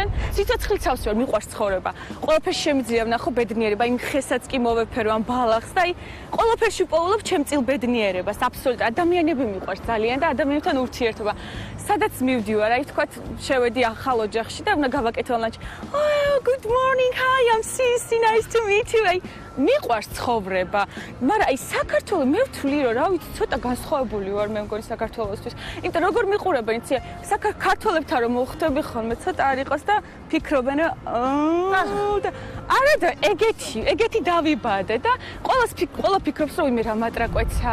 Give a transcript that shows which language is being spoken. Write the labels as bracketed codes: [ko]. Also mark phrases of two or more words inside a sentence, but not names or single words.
[ka] სიცოცხლიცავს ვარ, მიყვარს ცხოვრება. ყველაფერს შემიძლია ვნახო ბედნიერება, იმ ხესაც კი მოვეფერო ამ ბალახს და აი ყველაფერში ვპოულობ ჩემწილ ბედნიერებას, აბსოლუტურად. ადამიანები მიყვარს ძალიან და ადამიანებთან ურთიერთობა. სადაც მივდივარ, აი თქვათ, შევედი ახალ ოჯახში და უნდა გავაკეთო ლანჩი. [en] Oh, good morning. Hi, I'm Sisi. Nice to meet you. [ka] აი მიყვარს ცხოვრება. მაგრამ აი საქართველო მე ვთვლი რომ რა ვიცი ცოტა განსხვავებული ვარ მე მგონი საქართველოსთვის. იმიტომ როგორ მიყურებენ იცი საქართველებთან რომ მოხვდები ხოლმე ცოტა არ იყოს და ფიქრობენ და არა და ეგეთი დავიბადე და ყველა ფიქრობს რომ იმე რა მატრაკვეცა.